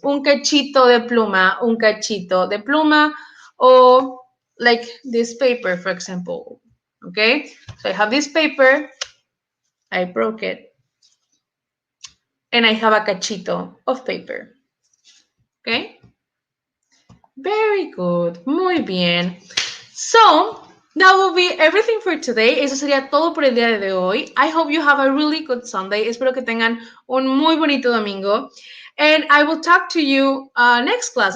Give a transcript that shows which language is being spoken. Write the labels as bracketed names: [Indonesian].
[Spanish] Un cachito de pluma, un cachito de pluma, [English] or like this paper, for example, okay? So I have this paper, I broke it, and I have a cachito of paper, okay? Very good. [Spanish] Muy bien. [English] So, that will be everything for today. [Spanish] Eso sería todo por el día de hoy. [English] I hope you have a really good Sunday. [Spanish] Espero que tengan un muy bonito domingo. [English] And I will talk to you next class.